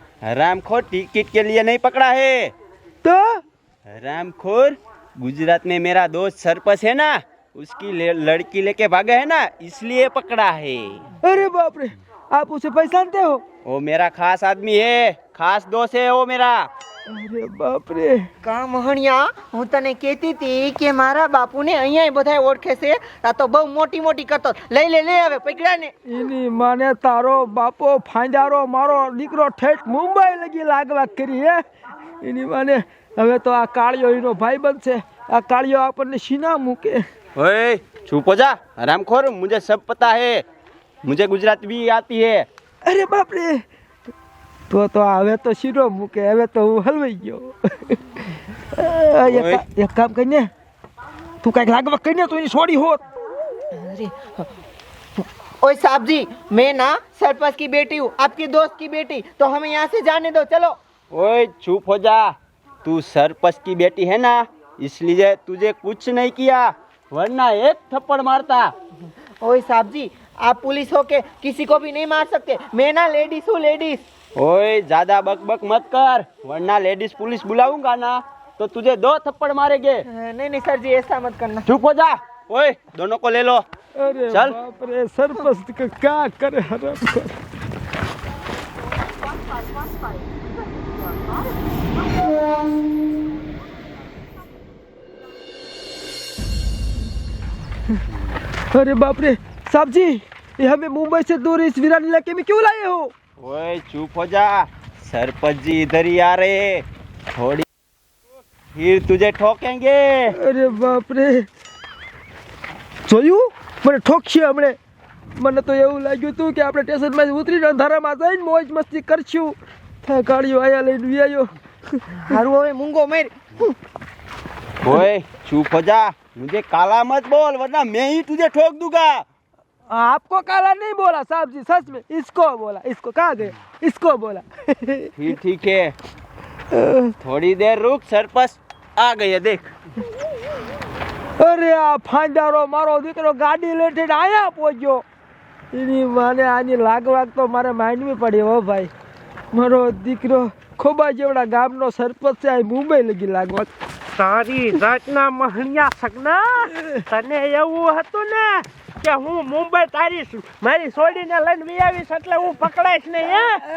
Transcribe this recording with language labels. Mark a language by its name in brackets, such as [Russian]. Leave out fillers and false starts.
[Hindi] हरामखोर टिकट के लिए नहीं पकड़ा है तो हरामखोर, गुजरात में मेरा दोस्त सरपंच है ना, उसकी लड़की लेके भागा है ना, इसलिए पकड़ा है. अरे बाप रे, आप उसे पहचानते हो? वो मेरा खास आदमी है, खास दोस्त है वो मेरा. अरे बाप रे. [Gujarati] કા મોહણિયા, હું તને કહેતી હતી કે મારા બાપુને અહીંયા બધાય ઓળખે છે. આ તો બહુ મોટી મોટી કરતો. લઈ લે હવે પકડા ને. એની માને તારો બાપો ફાંજારો મારો દીકરો ઠેઠ મુંબઈ લગી લાગવા કરી હે. એની માને હવે તો આ કાળિયો એનો ભાઈ બનશે. આ કાળિયો આપણને સીના મૂકે. [Hindi] ओए चुप हो जा हरामखोर, मुझे सब पता है, मुझे गुजराती भी आती है. [Gujarati] અરે બાપ રે, તો હવે તો શીરો મૂકે. હવે તો હું હલવાઈ ગયો. એક કામ કરીને તું કઈક લાગવા કરીને તો એની છોડી હોત. [Hindi] ओए साहब जी, मैं ना सरपंच की बेटी हूँ, आपकी दोस्त की बेटी, तो हमें यहाँ से जाने दो. चलो. ओए चुप हो जा, तू सरपंच की बेटी है ना, इसलिए तुझे कुछ नहीं किया, वरना एक थप्पड़ मारता. ओए साहब जी, आप पुलिस हो के किसी को भी नहीं मार सकते. मैं ना लेडीज हूँ, लेडीज. ओए ज्यादा बक मत कर, वरना लेडीज पुलिस बुलाऊंगा ना तो तुझे 2 थप्पड़ मारेंगे. नहीं नहीं सर जी, ऐसा मत करना. चुप हो जा. ओए दोनों को ले लो. [Gujarati] અરે ચાલ. બાપ રે, સરપંચ કે ક્યાં કરે હરામ. [Hindi] अरे बाप रे साहब जी, ये हमें मुंबई से दूर इस वीरान इलाके में क्यों लाए हो? ओए चुप हो जा, सरपंच जी इधर ही आ रहे हैं, थोड़ी फिर तुझे ठोकेंगे. अरे बाप रे, [Gujarati] જોયું મને ઠોકશે હમણે. મને તો એવું લાગ્યું હતું કે આપણે સ્ટેશનમાં ઉતરીને અંધારામાં જઈને મોજ મસ્તી કરશું. ગાડીઓ આયા લઈને વ્યાયો. હારું હવે મૂંગો મેર. [Hindi] ओए चुप हो जा, मुझे काला मत बोल वरना मैं ही तुझे ठोक दूंगा. आपको काला नहीं बोला साहब जी, सच में इसको बोला. इसको कहाँ गए? इसको बोला. फिर ठीक है, थोड़ी देर रुक, सरपंच आ गई है देख. [Gujarati] અરે આ ફાંડારો મારો દીકરો ગાડી લેટીને આયા પહોંચ્યો. એની માને આની લાગવાગ તો મારે માનવી પડી હો ભાઈ. મારો દીકરો ખોબા જેવડા ગામનો સરપંચ છે, આ મુંબઈ લગી લાગવા. તારી જાતના મહણિયા સગના, તને એવું હતું ને કે હું મુંબઈ મારી છોડીને લઈને વી આવીશ એટલે હું પકડાઈશ નહીં.